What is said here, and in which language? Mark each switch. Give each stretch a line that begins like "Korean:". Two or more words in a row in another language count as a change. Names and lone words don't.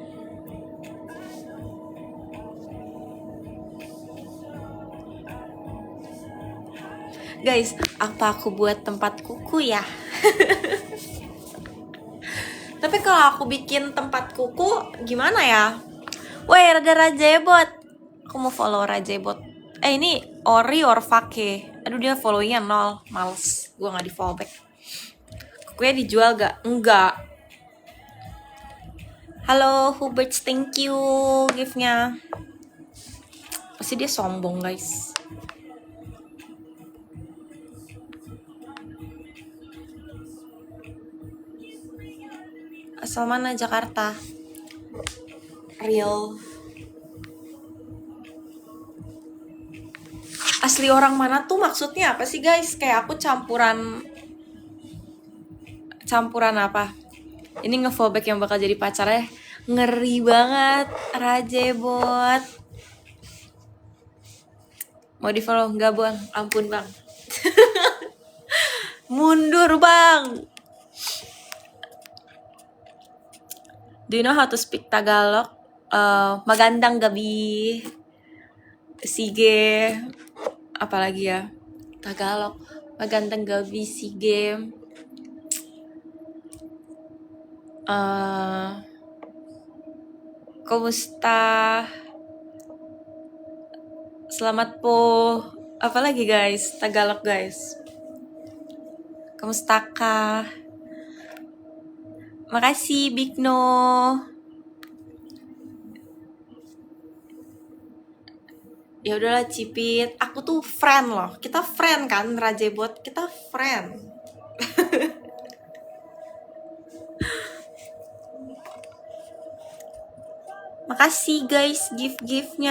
Indonesian: Guys, apa aku buat tempat kuku ya? Tapi kalau aku bikin tempat kuku gimana ya? Woi, ada Rajebot. Aku mau follow Rajebot. Ini
English: Ori or Fake.
Indonesian: Aduh, dia followingnya 0. Males, gue gak di
English: follow back.
Indonesian: Kukunya dijual gak? Enggak. Halo Huberts,
English: thank you
Indonesian: gift-nya. Pasti dia sombong guys. Asal mana? Jakarta. Real. Asli orang mana tuh maksudnya apa sih guys? Kayak aku campuran apa? Ini nge-fallback yang bakal jadi pacarnya. Ngeri banget. Rajebot. Mau di follow? Enggak bang, ampun bang. Mundur bang.
English: Do you know how to speak Tagalog?
Filipino: Magandang gabi. Sige.
Indonesian: Apalagi ya?
Filipino: Tagalog. Magandang gabi, sige. Kumusta?
Indonesian: Selamat po. Apalagi guys? Tagalog guys.
Filipino: Kumusta ka?
Indonesian: Makasih Bigno. Ya udahlah Cipit, aku tuh friend loh. Kita friend kan, Rajebot, kita friend. Makasih guys gift-giftnya.